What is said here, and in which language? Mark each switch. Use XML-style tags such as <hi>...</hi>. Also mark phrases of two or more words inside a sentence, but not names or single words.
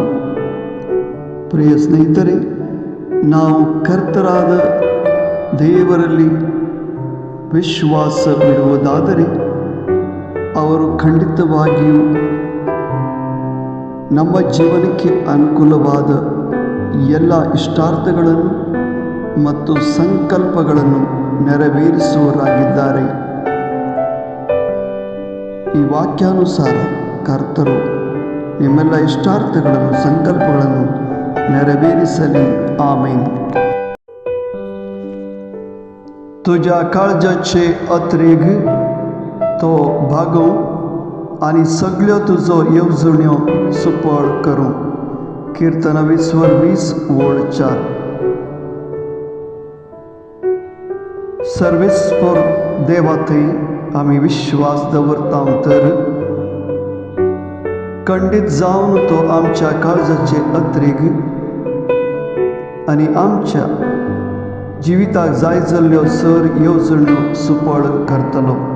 <kn>ಪ್ರಿಯ ಸ್ನೇಹಿತರೆ, ನಾವು ಕರ್ತರಾದ ದೇವರಲ್ಲಿ ವಿಶ್ವಾಸವಿಡುವುದಾದರೆ ಅವರು ಖಂಡಿತವಾಗಿಯೂ ನಮ್ಮ ಜೀವನಕ್ಕೆ ಅನುಕೂಲವಾದ ಎಲ್ಲ ಇಷ್ಟಾರ್ಥಗಳನ್ನು ಮತ್ತು ಸಂಕಲ್ಪಗಳನ್ನು ನೆರವೇರಿಸುವವರಾಗಿದ್ದಾರೆ. ಈ ವಾಕ್ಯಾನುಸಾರ ಕರ್ತರು ನಿಮ್ಮೆಲ್ಲ ಇಷ್ಟಾರ್ಥಗಳನ್ನು ಸಂಕಲ್ಪಗಳನ್ನು ನೆರವೇರಿಸಲಿ. ಆಮೇನ್.</kn> <kok>तुझ्या काळजाचे अत्रेग तो भागव आणि सगळ्यो तुजो येवजण्यो सुपळ करूं. कीर्तन 20 ओळ 4. सर्वेस्पर देवाथंय आमी विश्वास दवरता तर खंडीत जावन तो आमच्या काळजाचे अत्रेग आणि आमच्या जिविताक जाय जाल्ल्यो सर येवजण्यो सुपळ करतलो.</kok>